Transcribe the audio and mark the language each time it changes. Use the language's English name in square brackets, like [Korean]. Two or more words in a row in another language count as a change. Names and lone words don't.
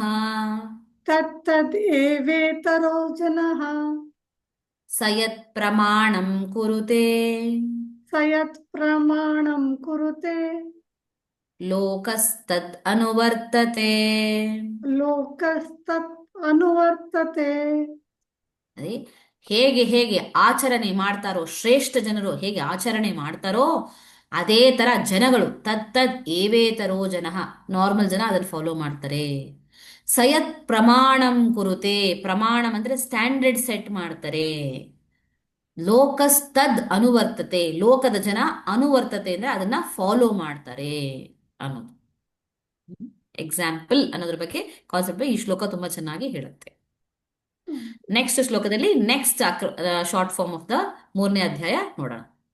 [Sanskrit] ತತ್ತದ್ ಏವೇತರೋ ಜನಃ ಸಯತ್ ಪ್ರಮಾಣಂ ಕುರುತೆ ಸಯತ್ ಪ್ರಮಾಣಂ ಕುರುತೆ ಲೋಕಸ್ತದ್ ಅನುವರ್ತತೆ. ಲೋಕಸ್ತತ್ ಅನುವರ್ತತೆ. [Kannada] ಅದೇ ಹೇಗೆ ಹೇಗೆ ಆಚರಣೆ ಮಾಡ್ತಾರೋ, ಶ್ರೇಷ್ಠ ಜನರು ಹೇಗೆ ಆಚರಣೆ ಮಾಡ್ತಾರೋ ಅದೇ ತರ ಜನಗಳು [Sanskrit] ತತ್ತದ್ ಏವೇತರೋ ಜನಃ, [Kannada] ನಾರ್ಮಲ್ ಜನ ಅದನ್ನು ಫಾಲೋ ಮಾಡ್ತಾರೆ. [Sanskrit] ಸಯತ್ ಪ್ರಮಾಣಂ ಕುರುತೆ, [Kannada] ಪ್ರಮಾಣಂ ಅಂದ್ರೆ [English] standard set [Kannada] ಮಾಡ್ತಾರೆ. [Sanskrit] ಲೋಕಸ್ತದ್ ಅನುವರ್ತತೆ, [Kannada] ಲೋಕದ ಜನ ಅನುವರ್ತತೆ ಅಂದ್ರೆ ಅದನ್ನ ಫಾಲೋ ಮಾಡ್ತಾರೆ ಅನ್ನೋದು. ಎಕ್ಸಾಂಪಲ್ ಅನ್ನೋದ್ರ ಬಗ್ಗೆ ಕಾನ್ಸೆಪ್ಟ್ ಈ ಶ್ಲೋಕ ತುಂಬಾ ಚೆನ್ನಾಗಿ ಹೇಳುತ್ತೆ. ನೆಕ್ಸ್ಟ್ ಶ್ಲೋಕದಲ್ಲಿ [English] next short form of the [Kannada] 3ನೇ ಅಧ್ಯಾಯ ನೋಡೋಣ.